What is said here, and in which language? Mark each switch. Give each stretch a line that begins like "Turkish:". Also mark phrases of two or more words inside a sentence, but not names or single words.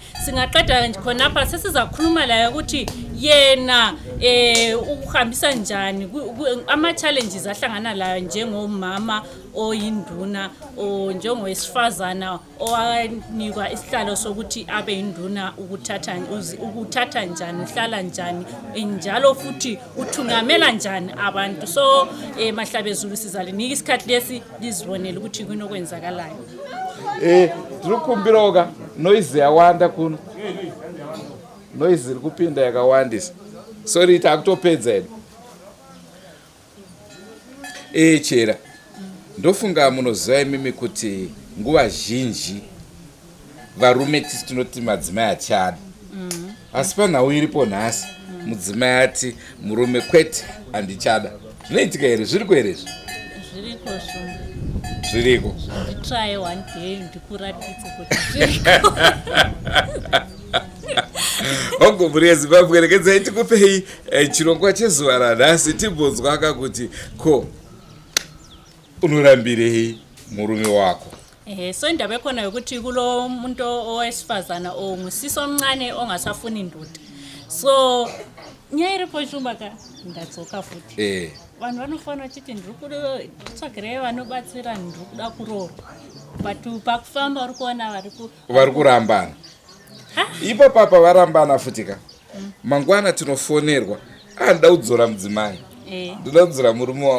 North Ndebele: Singaqeda khona apha sesizakhuluma la ukuthi yena ukuhambisa njani ama challenges ahlangana la njengomama oyinduna njengowesifazana owanikwa isihlalo sokuthi abe induna ukuthatha njani uhlala njani njalo futhi uthungamela njani abantu. So mahlabezulu sizalinika isikhathi lesi lizibonela ukuthi kunokwenzakalayo.
Shona: Tikukumbiroka noise yawanda kuno noise kupinda yakawandisa sorry takutopedza chera ndofunga munoziva imimi kuti nguva zhinji varume tisi tinoti madzimai achada asi panhau iripo nhasi mudzimai ati murume kwete handichada. Zvinoitika here? Zviriko here izvi? Zviriko shumba. Zviriko.
English: Try one day
Shona: ndikuratidze kuti zviriko. Hongo muri yeZimbabwe rekedzai tikupei chirongwa chezuva ranhasi tibvunzwa kuti ko unorambirei murume wako.
North Ndebele: So indaba ekhona ukuthi kulo muntu owesifazana ongusisi omncane ongasafuni indoda.
Shona: So nyayiripo shumba ka ndatsoka futhi. Vanhu vanofana uchiti ndiri kutsvagire vanobatsira ndiri kuda kuroorwa but pakufamba uri kuona vari kurambana ipo papa varambana futika mangwana tinofonerwa anoda kudzora mudzimai ndoda kudzora murume wavo